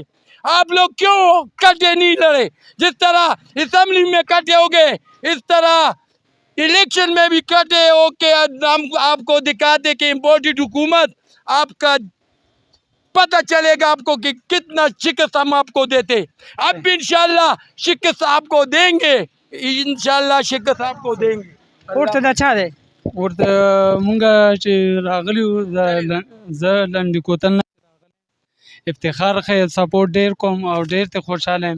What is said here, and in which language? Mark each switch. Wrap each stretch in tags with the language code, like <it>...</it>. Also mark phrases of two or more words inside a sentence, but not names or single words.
<hi>आप लोग क्यों कटे नहीं लड़े? जिस तरह असेंबली में कटे हो गए, इस तरह इलेक्शन में भी कटे हो के हम आपको दिखाते कि इम्पोर्टेड हुकूमत आपका पता चलेगा आपको कि कितना शिकस्त हम आपको देते। अब भी इंशाल्लाह शिकस्त आपको देंगे, इंशाल्लाह शिकस्त आपको देंगे।</hi> <ps>ورته دا چا دی؟ ورته مونږه چې راغلي وو زه لنډې کوتل نه افتخار ښه سپورټ ډېر کوم او ډېر ته خوشحاله یم.</ps>